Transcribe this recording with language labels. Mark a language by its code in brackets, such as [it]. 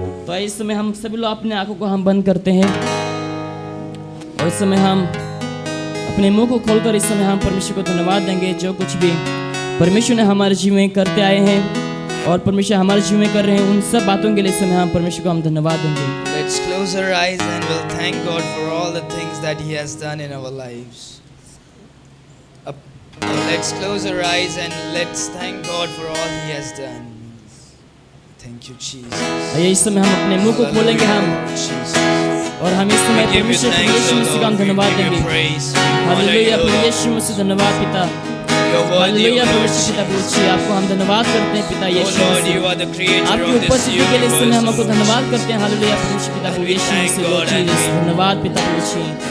[hi] तो इस समय हम सभी लोग अपने आंखों को हम बंद करते हैं और इस समय हम अपने मुंह को खोलकर इस समय हम परमेश्वर को धन्यवाद देंगे जो कुछ भी परमेश्वर ने हमारे जीवन में करते आए हैं और परमेश्वर हमारे जीवन में कर रहे हैं उन सब बातों के लिए इस समय हम परमेश्वर को हम धन्यवाद देंगे। [en] Let's close our eyes and we'll thank God for all the things that He has done in our lives. Let's close our eyes and let's thank God for all He has done. Thank you, Jesus. [hi] आइए इस समय हम अपने मुंह को खोलेंगे हम [en] Jesus. [hi] और हम इस समय परमेश्वर को यीशु मसीह का हम धन्यवाद देंगे। हालेलुया प्रभु यीशु मसीह धन्यवाद पिता। हालेलुया परमेश्वर पिता पूछिए आपको हम धन्यवाद करते हैं पिता यीशु मसीह। आपकी उपस्थिति के लिए इस समय हम आपको धन्यवाद करते हैं। हालेलुया परमेश्वर पिता यीशु मसीह धन्यवाद पिता पूछिए।